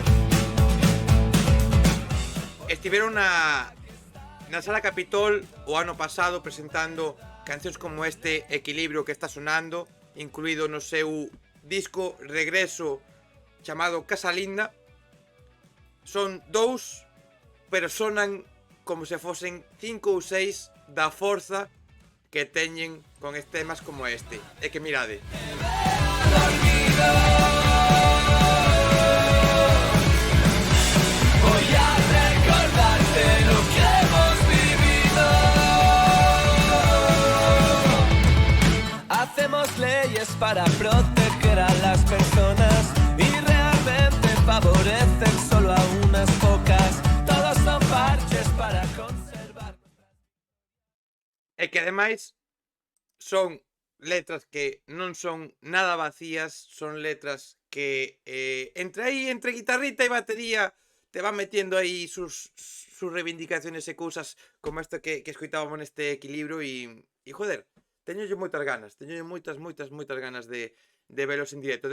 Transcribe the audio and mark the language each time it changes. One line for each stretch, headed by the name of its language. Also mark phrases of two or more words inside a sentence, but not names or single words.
Galician: Estiveron na Sala Capitol o ano pasado presentando cancións como este Equilibrio que está sonando, incluído no seu disco Regreso chamado Casa Linda. Son dous, pero sonan como se fosen 5 ou 6 da forza que teñen con temas como este. É que mirade.
Spanish: Voy a recordarte lo que hemos vivido. Hacemos leyes para proteger a las personas y realmente favorecen solo a unas pocas. Todos son parches para conservar.
Galician: E que ademais son letras que non son nada vacías, son letras que entre guitarrita e batería
Spanish: te van metiendo
Galician: aí
Spanish: sus reivindicaciones
Galician: e cousas como esta que escoitábamos neste Equilibrio e joder, teñolle moitas ganas de velos en directo.